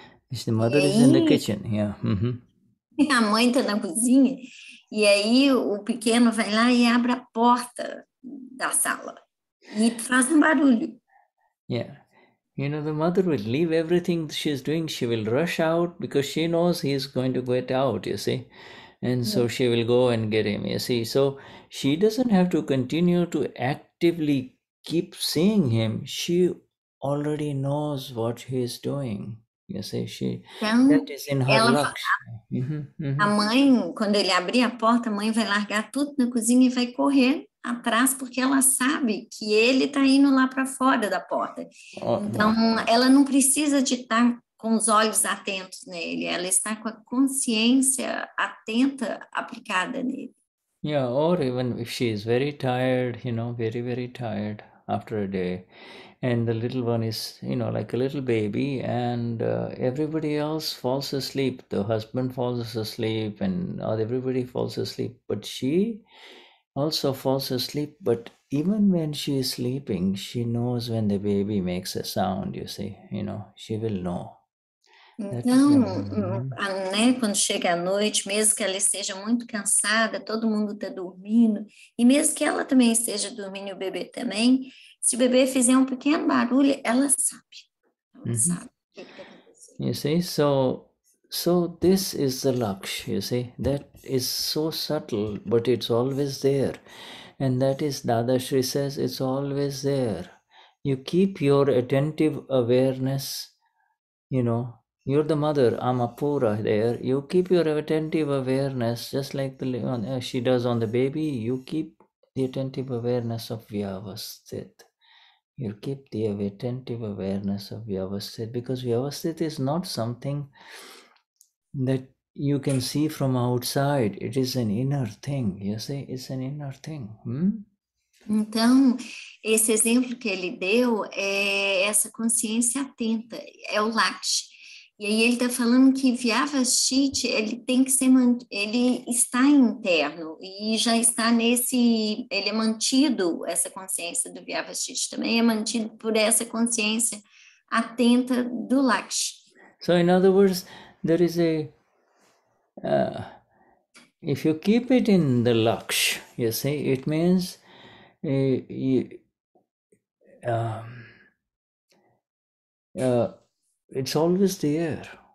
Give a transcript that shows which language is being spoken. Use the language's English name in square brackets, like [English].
[English] The mother is in the kitchen, yeah. [Portuguese] A mãe está na cozinha, e aí o pequeno vai lá e abre a porta da sala, e faz um barulho. [English] Yeah. The mother will leave everything she's doing, she will rush out because she knows he's going to get out, you see. And so she will go and get him, you see. So she doesn't have to continue to actively keep seeing him. She already knows what he is doing, you see. [Portuguese] Então, [English] that is in her lakshya. [Portuguese] A mãe, quando ele abrir a porta, a mãe vai largar tudo na cozinha e vai correr atrás, porque ela sabe que ele está indo lá para fora da porta. Então, ela não precisa de estar com os olhos atentos nele, ela está com a consciência atenta aplicada nele. [English] Yeah, or even if she is very tired, very, very tired after a day, and the little one is, like a little baby, and everybody else falls asleep. The husband falls asleep, and everybody falls asleep, but she also falls asleep. But even when she is sleeping, she knows when the baby makes a sound, you see, she will know. [Portuguese] Então, quando chega a noite, mesmo que ela esteja muito cansada, todo mundo está dormindo, e mesmo que ela também esteja dormindo e o bebê também, se o bebê fizer um pequeno barulho, ela sabe. Ela sabe o que está acontecendo. [English] You see, so this is the lakshya, you see, that is so subtle, but it's always there. And that is, Dadashri says, it's always there. You keep your attentive awareness, you're the mother, Amapura there. You keep your attentive awareness, just like she does on the baby, you keep the attentive awareness of Vyavasthit. You keep the attentive awareness of Vyavasthit, because Vyavasthit is not something that you can see from outside. It is an inner thing, you see, it's an inner thing. [Portuguese] Então, esse exemplo que ele deu é essa consciência atenta, é o Lakshya. E aí ele está falando que Vyavasthit, ele tem que ser, ele está interno e já está ele é mantido, essa consciência do Vyavasthit também é mantido por essa consciência atenta do Lakshya. [English] So in other words, there is if you keep it in the Lakshya, you see, it means it's always there.